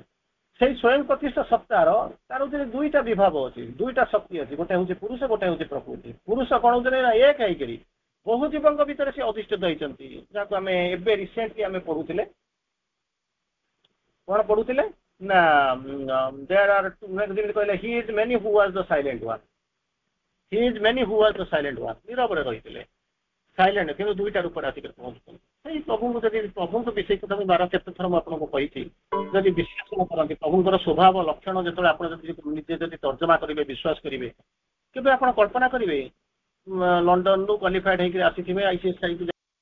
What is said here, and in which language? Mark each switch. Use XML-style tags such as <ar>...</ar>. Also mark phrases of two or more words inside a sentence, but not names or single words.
<or>ସେଇ ସ୍ୱୟଂ ପ୍ରତିଷ୍ଠ ସତ୍ତାର ତାର ହଉଛି ଦୁଇଟା ବିଭାଗ ଅଛି, ଦୁଇଟା ଶକ୍ତି ଅଛି, ଗୋଟେ ହଉଛି ପୁରୁଷ, ଗୋଟେ ହଉଛି ପ୍ରକୃତି। ପୁରୁଷ କଣ ହଉଛନ୍ତି ନା ଏକ ହେଇକରି ବହୁ ଜୀବଙ୍କ ଭିତରେ ସେ ଅଧିଷ୍ଠିତ ହେଇଛନ୍ତି, ଯାହାକୁ ଆମେ ଏବେ ରିସେଣ୍ଟଲି ଆମେ ପଢୁଥିଲେ, କଣ ପଢୁଥିଲେ ନା</or> <en>there are</en> <or>ଯେମିତି କହିଲେ</or> <en>he is many who was the silent one, he is many who was the silent one,</en> <or>ନିରବରେ ରହିଥିଲେ, ସାଇଲେଣ୍ଟ, କିନ୍ତୁ ଦୁଇଟା ରୂପରେ ଆସିକି ପହଞ୍ଚୁଛନ୍ତି। ସେଇ ପ୍ରଭୁଙ୍କୁ ଯଦି ପ୍ରଭୁଙ୍କ ବିଷୟ କଥା ମୁଁ 12-13 ଥର ମୁଁ ଆପଣଙ୍କୁ କହିଛି, ଯଦି ବିଶ୍ୱାସ ନ କରନ୍ତି ପ୍ରଭୁଙ୍କର ସ୍ୱଭାବ ଲକ୍ଷଣ, ଯେତେବେଳେ ଆପଣ ଯଦି ନିଜେ ଯଦି ତର୍ଜମା କରିବେ, ବିଶ୍ୱାସ କରିବେ, କେବେ ଆପଣ କଳ୍ପନା କରିବେ ଲଣ୍ଡନରୁ କ୍ୱାଲିଫାଏଡ୍ ହେଇକି ଆସିଥିବେ ICSI</or>